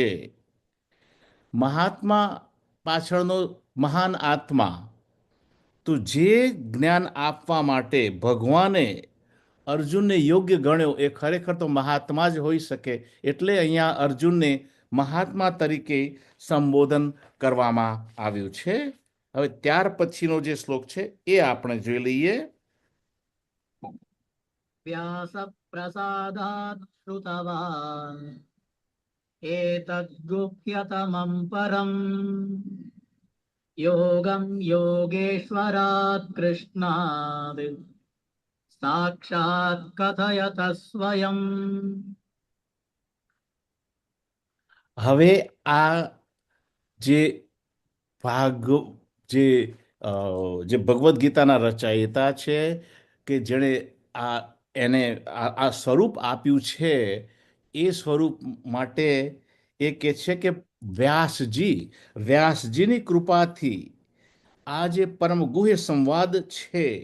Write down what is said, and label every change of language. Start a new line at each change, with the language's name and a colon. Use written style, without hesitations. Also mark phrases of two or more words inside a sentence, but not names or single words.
Gujarati: મહાત્મા પાછળનો મહાન આત્મા, તો જે જ્ઞાન આપવા માટે ભગવાને અર્જુનને યોગ્ય ગણ્યો એ ખરેખર તો મહાત્મા જ હોઈ શકે. એટલે અહીંયા અર્જુનને મહાત્મા તરીકે સંબોધન કરવામાં આવ્યું છે. હવે ત્યાર પછીનો જે શ્લોક છે એ આપણે જોઈ લઈએ.
Sanskrit: व्यास प्रसादात् श्रुतवान् एतद्गुह्यतमं परम् योगं योगेश्वरात् कृष्णात् साक्षात् कथयत स्वयं.
Gujarati: હવે આ જે ભાગ જે ભગવદ્ ગીતાના રચયિતા છે કે જેણે એને આ સ્વરૂપ આપ્યું છે, એ સ્વરૂપ માટે એ કહે છે કે વ્યાસજીની કૃપાથી આ જે પરમ ગુહ્ય સંવાદ છે,